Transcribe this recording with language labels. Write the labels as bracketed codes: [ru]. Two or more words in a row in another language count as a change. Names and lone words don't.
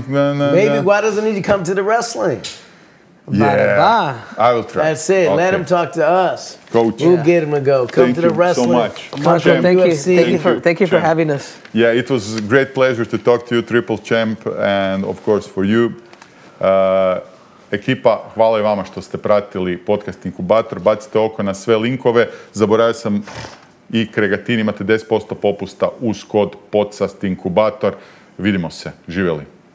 [en] Maybe why doesn't he come to the wrestling? Yeah, I will try. That's it. Okay. Let him talk to us. Coach. We'll get him to go. Come to the wrestling. Thank you so much. Marko, thank you for Champ. having us. Yeah, it was a great pleasure to talk to you, Triple Champ, and of course for you. [hr] Ekipa, hvala i vama što ste pratili podcast Inkubator. Bacite oko na sve linkove. Zaboravio sam i Kregatin, imate 10% popusta uz kod podcast Inkubator. Vidimo se. Živjeli.